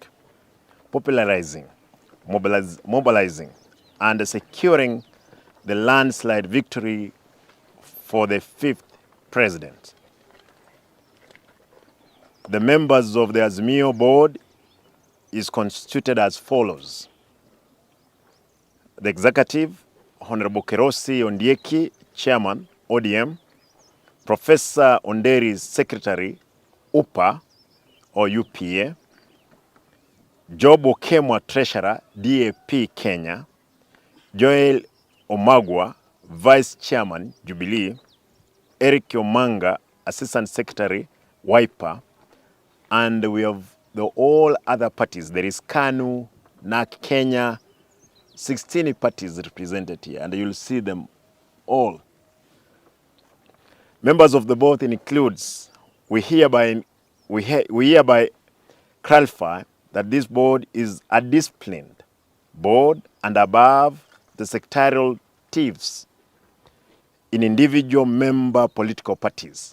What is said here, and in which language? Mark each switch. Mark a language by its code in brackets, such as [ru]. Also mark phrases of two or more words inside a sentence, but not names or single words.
[en] Popularizing, mobilizing, and securing the landslide victory for the fifth president. The members of the Azimio board is constituted as follows. The executive, Honorable Kerosi Ondieki, Chairman, ODM, Professor Onderi, Secretary, UPA or UPA, Job Okemwa, Treasurer, DAP Kenya, Joel Omagwa, Vice Chairman, Jubilee, Eric Yomanga, Assistant Secretary, Wiper, and we have all other parties. There is KANU, NAK Kenya, 16 parties represented here, and you'll see them all. Members of the board includes, we hereby clarify that this board is a disciplined board and above the sectorial tiers in individual member political parties.